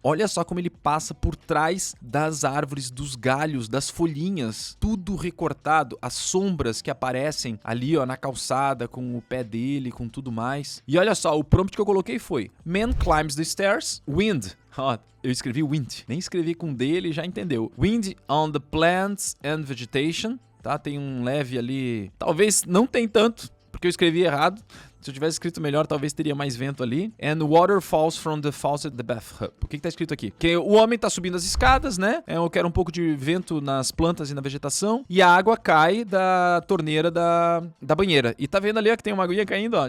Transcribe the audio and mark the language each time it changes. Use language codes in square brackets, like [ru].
[pt] Olha só como ele passa por trás das árvores, dos galhos, das folhinhas. Tudo recortado. As sombras que aparecem ali, ó, na calçada, com o pé dele, com tudo mais. E olha só, o prompt que eu coloquei foi: [en] Man climbs the stairs. Wind. [pt] Ó, eu escrevi wind. Nem escrevi com D, ele já entendeu. [en] Wind on the plants and vegetation. [pt] Tá? Tem um leve ali. Talvez não tem tanto, porque eu escrevi errado. Se eu tivesse escrito melhor, talvez teria mais vento ali. [en] And water falls from the faucet the bathtub. [pt] O que tá escrito aqui? Que o homem tá subindo as escadas, né? Eu quero um pouco de vento nas plantas e na vegetação. E a água cai da torneira da banheira. E tá vendo ali, ó, que tem uma aguinha caindo, ó.